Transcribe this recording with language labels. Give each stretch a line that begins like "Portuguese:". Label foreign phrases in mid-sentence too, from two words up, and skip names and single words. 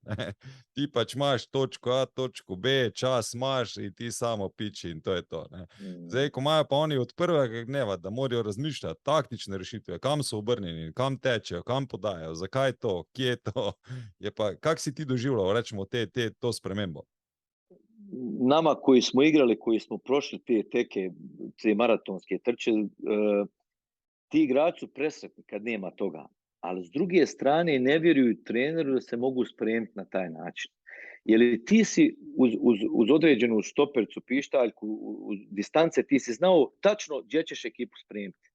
Slovenian: Ti pač imaš točko A, točko B, čas imaš in ti samo piči in to je to. Zdaj, ko imajo pa oni od prvega dneva, da morajo razmišljati taktične rešitve, kam so obrnjeni, kam tečejo, kam podajo, zakaj to, kje je to, je pa, kak si ti doživljal, rečemo, to spremembo?
Bosnian: Nama koji smo igrali, koji smo prošli te teke, te maratonske trče, ti igrači su presretni kad nema toga. Ali s druge strane ne vjeruju treneru da se mogu spremiti na taj način. Jer ti si uz određenu štopercu, pištaljku, uz distance, ti si znao tačno gdje ćeš ekipu spremiti.